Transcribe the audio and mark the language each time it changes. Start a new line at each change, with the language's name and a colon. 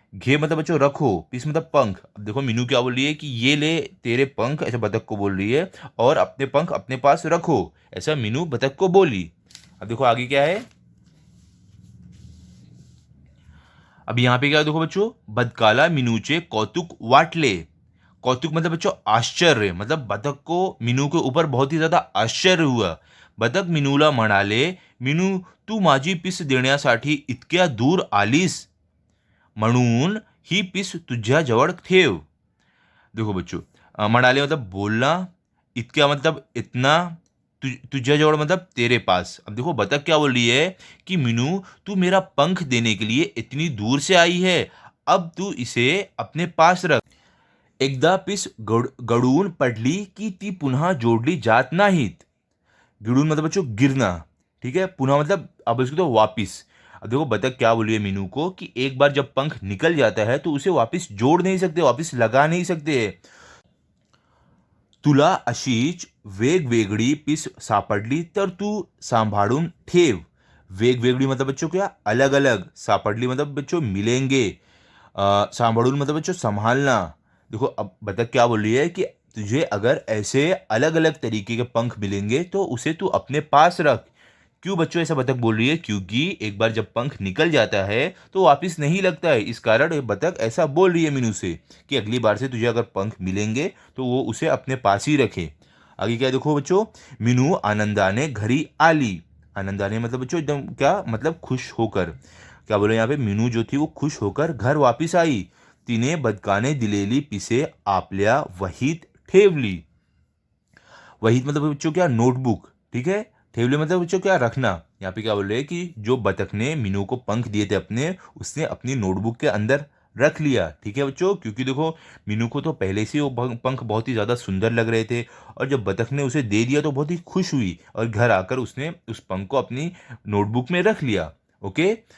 Hindi: घे मतलब बच्चों रखो, पिस मतलब पंख। अब देखो मीनू क्या बोल रही है कि ये ले तेरे पंख, ऐसा बतख को बोल रही है, और अपने पंख अपने पास रखो, ऐसा मीनू बतख को बोली। अब देखो आगे क्या है। अब यहाँ पे क्या है, देखो बच्चों,
Marathi: बदकाला मीनूचे कौतुक वाटले।
Hindi: कौतुक मतलब बच्चों आश्चर्य, मतलब बतख को मीनू के ऊपर बहुत ही ज्यादा आश्चर्य हुआ।
Marathi: बतख मीनूला म्हणाले, मीनू तू माझी पिस देण्यासाठी इतक्या दूर आलीस, म्हणून ही पिस तुझ्याजवळ ठेव।
Hindi: देखो बच्चों, म्हणाले मतलब बोलना, इतक्या मतलब इतना, तुझ्याजवळ मतलब तेरे पास। अब देखो बतख क्या बोल रही है कि मीनू तू मेरा पंख देने के लिए इतनी दूर से आई है, अब तू इसे अपने पास रख।
Marathi: एकदा पिस गळून पडली की ती पुन्हा जोडली जात नाहीत।
Hindi: गिड़ून मतलब बच्चों गिरना। ठीक है। पुनः मतलब अब इसको तो वापिस। अब देखो बतख क्या बोली है मीनू को कि एक बार जब पंख निकल जाता है तो उसे वापस जोड़ नहीं सकते, वापस लगा नहीं सकते।
Marathi: तुला अशीच वेगवेगळी पिस सापडली तर तू सांभाळून ठेव।
Hindi: वेगवेगळी मतलब बच्चों क्या, अलग अलग। सापडली मतलब बच्चों मिलेंगे। सांभाळून मतलब बच्चों संभालना। देखो अब बतख क्या बोल रही है कि तुझे अगर ऐसे अलग अलग तरीके के पंख मिलेंगे तो उसे तू अपने पास रख। क्यों बच्चों ऐसा बतख बोल रही है, क्योंकि एक बार जब पंख निकल जाता है तो वापस नहीं लगता है। इस कारण ये बतख ऐसा बोल रही है मीनू से कि अगली बार से तुझे अगर पंख मिलेंगे तो वो उसे अपने पास ही रखे। आगे क्या देखो बच्चों,
Marathi: मीनू आनंदाने घरी आली।
Hindi: आनंदाने मतलब बच्चों एकदम क्या, मतलब खुश होकर। क्या बोले यहाँ पे, मीनू जो थी वो खुश होकर घर वापिस आई।
Marathi: तिने बदकाने दिलेली पिसे आपल्या वहीत ठेवली।
Hindi: वहीत मतलब बच्चों क्या, नोटबुक। ठीक है। ठेवले मतलब बच्चों क्या, रखना। यहाँ पे क्या बोल रहे हैं कि जो बतख ने मीनू को पंख दिए थे अपने, उसने अपनी नोटबुक के अंदर रख लिया। ठीक है बच्चों, क्योंकि देखो मीनू को तो पहले से वो पंख बहुत ही ज़्यादा सुंदर लग रहे थे, और जब बतख ने उसे दे दिया तो बहुत ही खुश हुई, और घर आकर उसने उस पंख को अपनी नोटबुक में रख लिया। ओके।